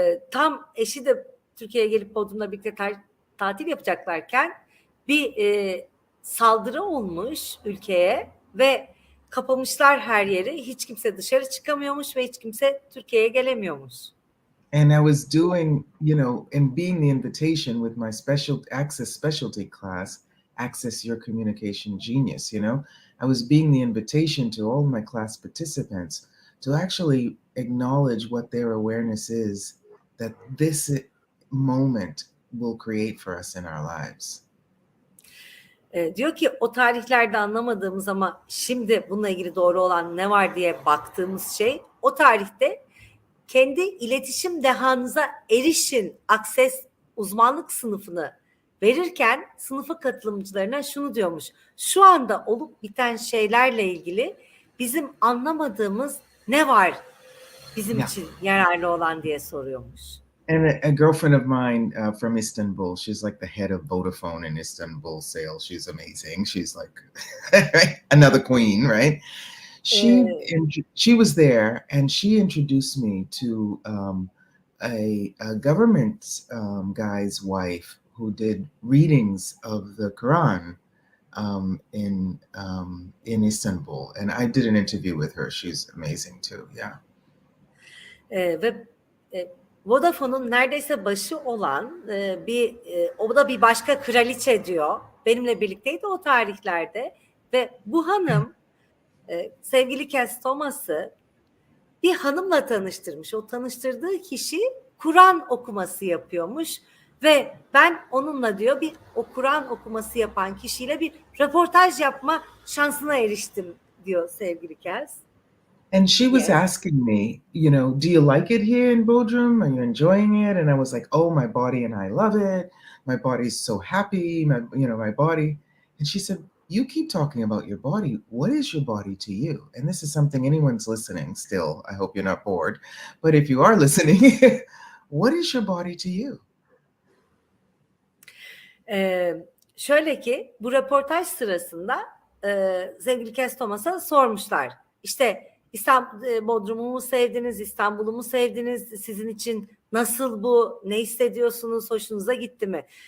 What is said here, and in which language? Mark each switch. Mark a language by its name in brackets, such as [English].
[Turkish] Tam eşi de Türkiye'ye gelip Bodrum'la birlikte tatil yapacaklarken bir saldırı olmuş ülkeye ve kapamışlar her yeri. Hiç kimse dışarı çıkamıyormuş ve hiç kimse Türkiye'ye gelemiyormuş. [English] And I was doing, you know, and being the invitation with my specialty class, Access Your Communication Genius, you know, I was being the invitation to all my class participants to actually acknowledge what their awareness is, that this moment will create for us in our lives. [Turkish] Diyor ki o tarihlerde anlamadığımız ama şimdi bununla ilgili doğru olan ne var diye baktığımız şey, o tarihte kendi iletişim dehanıza erişin akses uzmanlık sınıfını verirken sınıfa katılımcılarına şunu diyormuş: şu anda olup biten şeylerle ilgili bizim anlamadığımız ne var bizim için yararlı olan diye soruyormuş. [English] And a girlfriend of mine from Istanbul, she's like the head of Vodafone in Istanbul sales. She's amazing. She's like another queen, right? She was there, and she introduced me to a government guy's wife who did readings of the Quran in Istanbul, and I did an interview with her. She's amazing too. Yeah. [Turkish] Ve Vodafone'un neredeyse başı olan o da bir başka kraliçe diyor. Benimle birlikteydi o tarihlerde ve bu hanım sevgili Kass Thomas'ı bir hanımla tanıştırmış. O tanıştırdığı kişi Kur'an okuması yapıyormuş ve ben onunla diyor o Kur'an okuması yapan kişiyle bir röportaj yapma şansına eriştim diyor sevgili Kass. [English] And she was asking me, do you like it here in Bodrum? Are you enjoying it? And I was like, oh, my body and I love it. My body's so happy, my body. And she said, you keep talking about your body. What is your body to you? And this is something anyone's listening still. I hope you're not bored. But if you are listening, what is your body to you? [Turkish] Şöyle ki bu röportaj sırasında sevgili Kass Thomas'a sormuşlar. İşte Bodrum'u mu sevdiniz, İstanbul'u mu sevdiniz, sizin için nasıl bu, ne hissediyorsunuz, hoşunuza gitti mi?